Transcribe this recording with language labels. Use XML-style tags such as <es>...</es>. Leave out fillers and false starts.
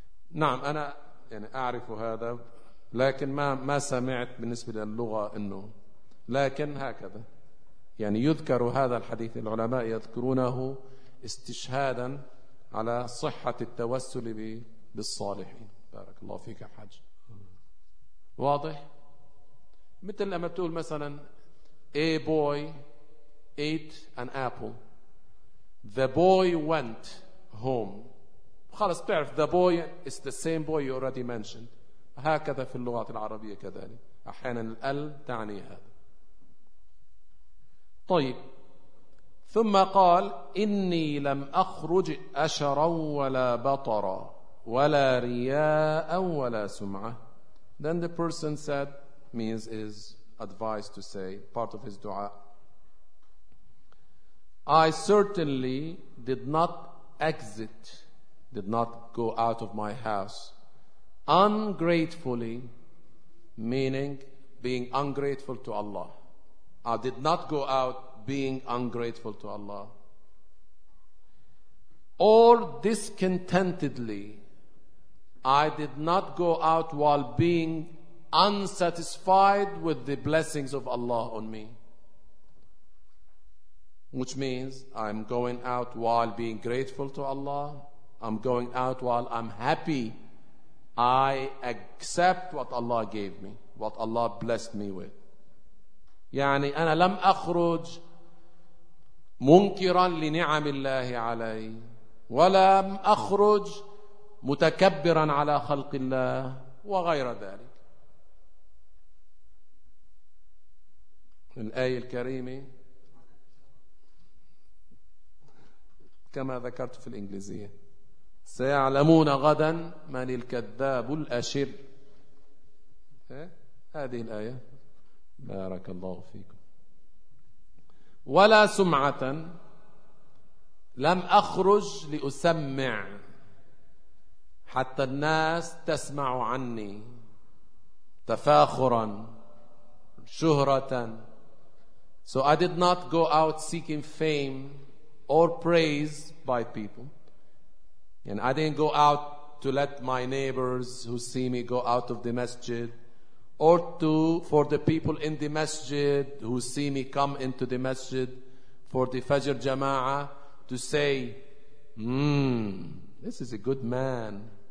<ar>نعم أنا يعني أعرف هذا لكن ما سمعت بالنسبة للغة إنه لكن هكذا يعني يذكر هذا الحديث العلماء يذكرونه استشهادا على صحة التوسل بالصالحين. بارك الله فيك يا حاج. واضح؟ مثل لما تقول مثلا</ar> <en>A boy ate an apple The boy went home.</en> <ar>خلاص تعرف</ar> <en>the boy is the same boy you already mentioned.</en> <ar>هكذا في اللغات العربية كذلك. أحيانا ال تعني هذا. طيب. ثم قال إني لم أخرج أشرا ولا بطرا ولا رياء ولا سمعة.</ar> <en>Then the person said means is advised to say part of his dua. I certainly did not go out of my house ungratefully, meaning being ungrateful to Allah. I did not go out being ungrateful to Allah, or discontentedly. I did not go out while being unsatisfied with the blessings of Allah on me. Which means I'm going out while being grateful to Allah. I'm going out while I'm happy. I accept what Allah gave me, what Allah blessed me with.</en> <ar>يعني أنا لم أخرج منكرا لنعم الله علي ولم أخرج متكبرا على خلق الله وغير ذلك. الآية الكريمة كما ذكرت في الإنجليزية سيعلمون غدا من الكذاب الأشر. هذه الآية بارك الله فيكم. ولا سمعة لم أخرج لأسمع حتى الناس تسمع عني تفاخرا شهرة.</ar> <en>So I did not go out seeking fame or praise by people. And I didn't go out to let my neighbors who see me go out of the masjid, or to for the people in the masjid who see me come into the masjid for the Fajr Jama'ah to say, this is a good man.</en>